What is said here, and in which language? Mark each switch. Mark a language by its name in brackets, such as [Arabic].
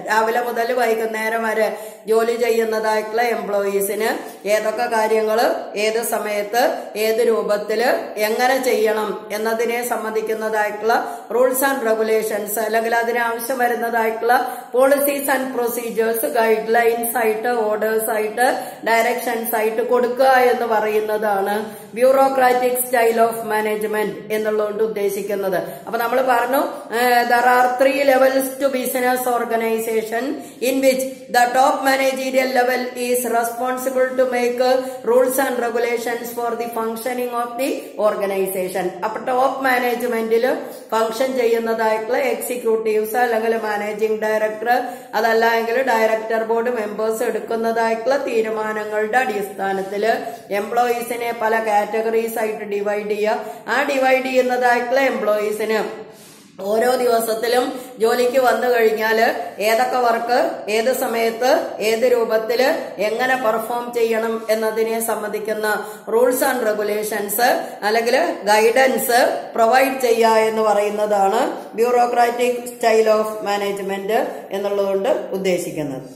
[Malayalam] രാവിലെ മുതൽ വൈകുന്നേരം വരെ ജോലി ചെയ്യുന്നതായിട്ടുള്ള എംപ്ലോയീസിന് ഏതൊക്കെ കാര്യങ്ങൾ ഏത് സമയത്ത് ഏത് രൂപത്തില് എങ്ങനെ ചെയ്യണം എന്നതിനെ സംബന്ധിക്കുന്നതായിട്ടുള്ള റൂൾസ് ആൻഡ് റെഗുലേഷൻസ് അല്ലെങ്കിൽ അതിനാവശ്യം വരുന്നതായിട്ടുള്ള policies and procedures guide lines ആയിട്ട് ഓർഡേഴ്സ് ആയിട്ട് ഡയറക്ഷൻസ് ആയിട്ട് കൊടുക്കുക എന്ന് പറയുന്നതാണ് ബ്യൂറോക്രാറ്റിക് സ്റ്റൈൽ ഓഫ് മാനേജ്മെന്റ് എന്നുള്ളതുകൊണ്ട് ഉദ്ദേശിക്കുന്നത്. അപ്പൊ നമ്മൾ പറഞ്ഞു [English] there are 3 levels to business organization in which the top managerial level is responsible to make rules and regulations for the functioning of the organization. [Malayalam] അപ്പൊ ടോപ്പ് മാനേജ്മെന്റിൽ ഫംഗ്ഷൻ ചെയ്യുന്നതായിട്ടുള്ള എക്സിക്യൂട്ടീവ്സ് അല്ലെങ്കിൽ managing director അതല്ല എങ്കിൽ ഡയറക്ടർ ബോർഡ് മെമ്പേഴ്സ് എടുക്കുന്നതായിട്ടുള്ള തീരുമാനങ്ങളുടെ അടിസ്ഥാനത്തിൽ എംപ്ലോയീസിനെ പല categories ആയിട്ട് divide ചെയ്യുക. ആ ഡിവൈഡ് ചെയ്യുന്നതായിട്ടുള്ള എംപ്ലോയീസിന് ഓരോ ദിവസത്തിലും ജോലിക്ക് വന്നു കഴിഞ്ഞാല് ഏതൊക്കെ വർക്ക് ഏത് സമയത്ത് ഏത് രൂപത്തില് എങ്ങനെ പെർഫോം ചെയ്യണം എന്നതിനെ സംബന്ധിക്കുന്ന റൂൾസ് ആൻഡ് റെഗുലേഷൻസ് അല്ലെങ്കിൽ ഗൈഡൻസ് പ്രൊവൈഡ് ചെയ്യുക എന്ന് പറയുന്നതാണ് ബ്യൂറോക്രാറ്റിക് സ്റ്റൈൽ ഓഫ് മാനേജ്മെന്റ് എന്നുള്ളതുകൊണ്ട് ഉദ്ദേശിക്കുന്നത്.